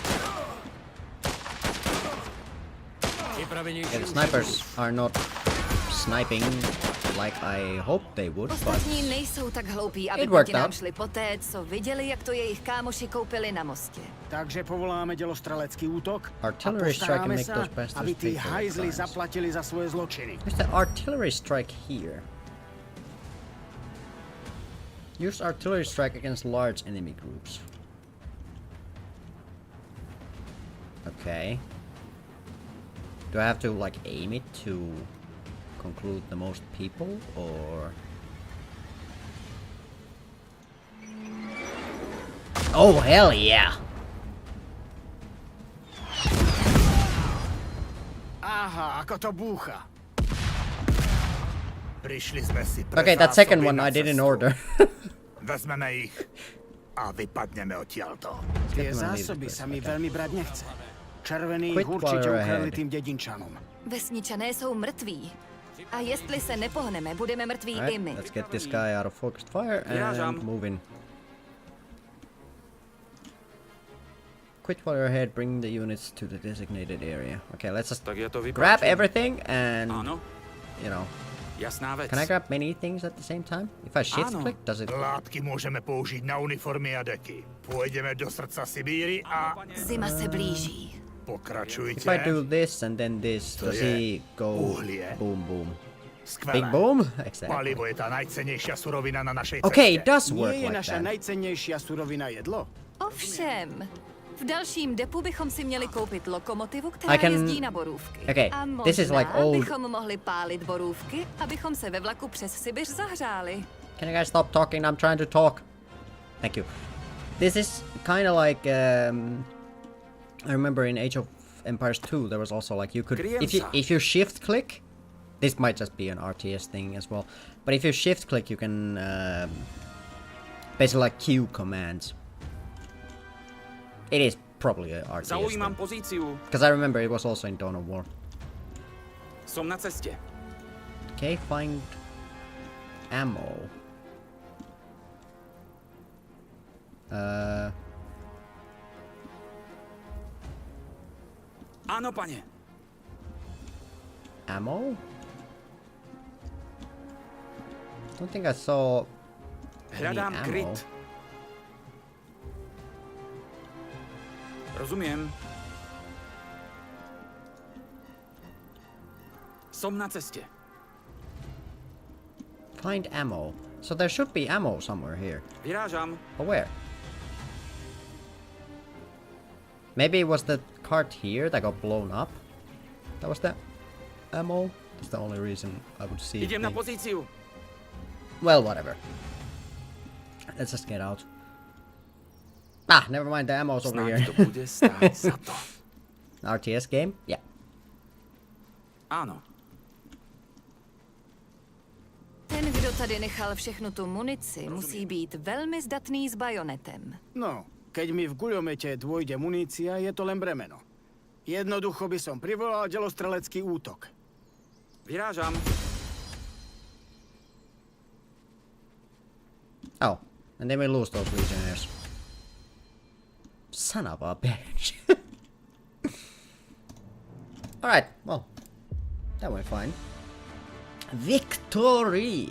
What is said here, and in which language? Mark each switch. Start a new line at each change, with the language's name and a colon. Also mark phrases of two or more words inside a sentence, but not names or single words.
Czech: Připravenější
English: Yeah, the
Czech: už
English: snipers are not sniping like I hoped they would, but
Czech: Ostatní nejsou tak hloupí, aby
English: it worked
Czech: proti nám
English: out.
Czech: šli poté, co viděli, jak to jejich kámoši koupili na mostě.
Slovak: Takže povoláme dělostrelecký útok a
English: Artillery strike and
Slovak: postaráme
English: make
Slovak: sa,
English: those bastards
Slovak: aby
English: pay
Slovak: tí
English: for their
Slovak: hajzli
English: crimes.
Slovak: zaplatili za svoje zločiny.
English: There's the artillery strike here. Use artillery strike against large enemy groups. Okay. Do I have to like aim it to conclude the most people, or? Oh hell yeah!
Slovak: Aha, ako to búcha. Prišli sme si pre
English: Okay, that second
Slovak: zásoby
English: one
Slovak: na
English: I didn't
Slovak: cestu.
English: order.
Slovak: Vezmeme ich a vypadneme odtiaľto. Tie zásoby sa mi veľmi brať nechce. Červený
English: Quit
Slovak: určite
English: while you're
Slovak: ukradli
English: ahead.
Slovak: tým dedinčanom.
Czech: Vesničané jsou mrtví. A jestli se nepohneme, budeme mrtví i my.
English: Alright, let's get this guy out of focused fire and move in. Quit while you're ahead, bring the units to the designated area. Okay, let's just
Slovak: Tak je to
English: grab
Slovak: vypáčené.
English: everything and,
Slovak: Ano,
English: you know.
Slovak: jasná vec.
English: Can I grab many things at the same time? If I shift
Czech: Ano.
English: click, does it?
Slovak: Látky môžeme použiť na uniformy a deky. Pôjdeme do srdca Sibíry a
Czech: Zima se blíží.
Slovak: pokračujte.
English: If I do this and then this,
Slovak: To
English: does
Slovak: je
English: he go
Slovak: uhlie.
English: boom boom?
Slovak: Skvelé.
English: Big boom? Exactly.
Slovak: Palivo je tá najcennejšia surovina na našej
English: Okay, it
Slovak: ceste.
English: does work
Slovak: Nie je
English: like
Slovak: naša
English: that.
Slovak: najcennejšia surovina jedlo?
Czech: Ovšem, v dalším depu bychom si měli koupit lokomotivu, která
English: I can-
Czech: jezdí na borůvky.
English: Okay,
Czech: A možná
English: this is like old-
Czech: bychom mohli pálit borůvky, abychom se ve vlaku přes Sibiř zahřáli.
English: Can you guys stop talking? I'm trying to talk. Thank you. This is kind of like I remember in Age of Empires 2 there was also like you could if you shift click. This might just be an RTS thing as well, but if you shift click you can basically like queue commands. It is probably an RTS
Slovak: Zaujímam
English: thing.
Slovak: pozíciu.
English: Because I remember it was also in Dawn of War.
Slovak: Som na ceste.
English: Okay, find ammo.
Slovak: Áno, pane.
English: Ammo? Don't think I saw any
Slovak: Hľadám
English: ammo.
Slovak: kryt. Rozumiem. Som na ceste.
English: Find ammo. So there should be ammo somewhere here.
Slovak: Vyrážam.
English: But where? Maybe it was the cart here that got blown up. That was the ammo. That's the only reason I would see it.
Slovak: Idem na pozíciu.
English: Well, whatever. Let's just get out. Ah, never mind. The ammo's over
Slovak: Snáď
English: here.
Slovak: to bude stáť za to.
English: RTS game? Yeah.
Slovak: Áno.
Czech: Ten, kdo tady nechal všechnu tu munici, musí být velmi zdatný s bajonetem.
Slovak: No, keď mi v guľomete dôjde munícia, je to len bremeno. Jednoducho by som privolal delostrelecký útok. Vyrážam.
English: Oh, and then we lose those legionnaires. Son of a bitch. Alright, well, that went fine. Victory!